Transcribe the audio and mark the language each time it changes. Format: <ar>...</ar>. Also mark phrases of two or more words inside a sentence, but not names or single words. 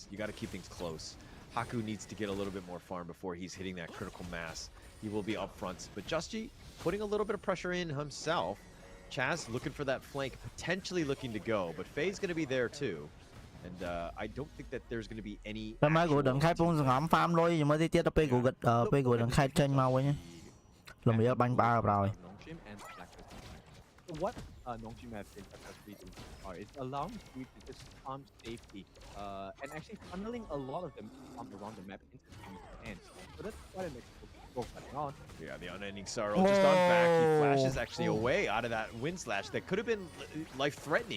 <en>You got to keep things close. Haku needs to get a little bit more farm before he's hitting that critical mass. He will be up front. But Just putting a little bit of pressure in himself. Chaz looking for that flank, potentially looking to go, but Faye's going to be there too. And I don't think that there's going to be any.</en> <km>តែមកគូដឹងខេតពងសង្ងំ farm លុយជាមួយទៅទៀតទៅពេលគូពេលគូដឹងខេតចេញមកវិញលំរៀលបាញ់ផ្អើលប្រហើយ</km> <en>Nongshim and Blacklist. So what Nongshim has been successfully doing so far is allowing you to just farm safety and actually funneling a lot of them around the map into the end. So that's quite an explosive on. Yeah, the unending sorrow just on back. He flashes actually away out of that wind slash that could have been life-threatening.</en>